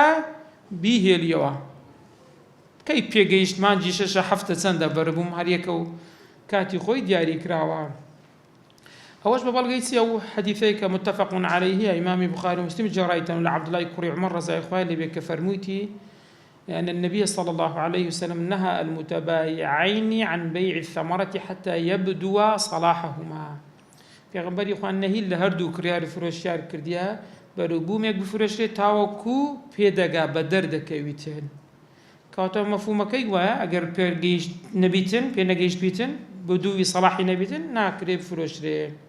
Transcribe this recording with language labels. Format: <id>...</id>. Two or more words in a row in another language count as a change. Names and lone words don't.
<ckb>بیهێلیەوە. کەی پێگەیشت مانجی شەشە هەفتە چەندە بەرووبووم، هەر یەکە و کاتی خۆی دیاری کراوە. ئەوەش بە بەڵگەی چی؟ ئەو حەدیثەی کە متفق عەلەیه ئیمامی بوخاری و مسلم جێڕایتەوە لە عەبدوڵای کوڕی عومەر ڕەزای خوای لێبێ کە فەرموویتی</ckb> <ar>أن النبي صلى الله عليه وسلم نهى المتبايعين عن بيع الثمرة حتى يبدو صلاحهما.</ar> <ckb>پێغەمبەری خوا نەهی لە هەردوو کڕیار فرۆشیار کردیە بەرووبوومێک بفرۆشرێت تاوەکو پێدەگا بە دەردەکەویتن. کەواتە مەفهومەکەی وایە ئەگەر پێگەیشت نەبیتن، پێ نەگەیشت بیتن، بەدووی سەڵاحی نەبیتن، ناکرێت بفرۆشرێ.</ckb>